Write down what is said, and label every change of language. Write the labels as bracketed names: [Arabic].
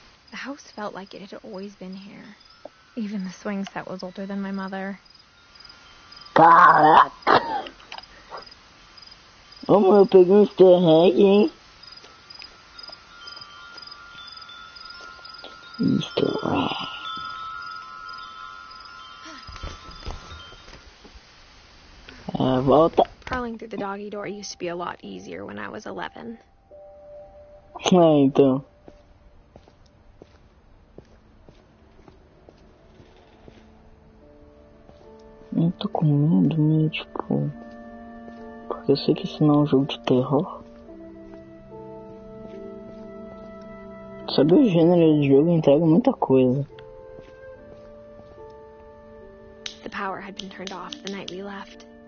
[English] The house felt like it had always been here. Even the swing set was older than my mother. [Portuguese] Caraca! Ô, mano, eu peguei um easter egg, hein? [English] Easter egg. [Portuguese] Volta. [English] Crawling through the doggy door used to be a lot easier when I was 11. [Portuguese] Então. Eu tô com medo, né? Tipo... Porque eu sei que isso não é um jogo de terror. Saber o gênero de jogo entrega muita coisa. [English] The power had been turned off the night we left.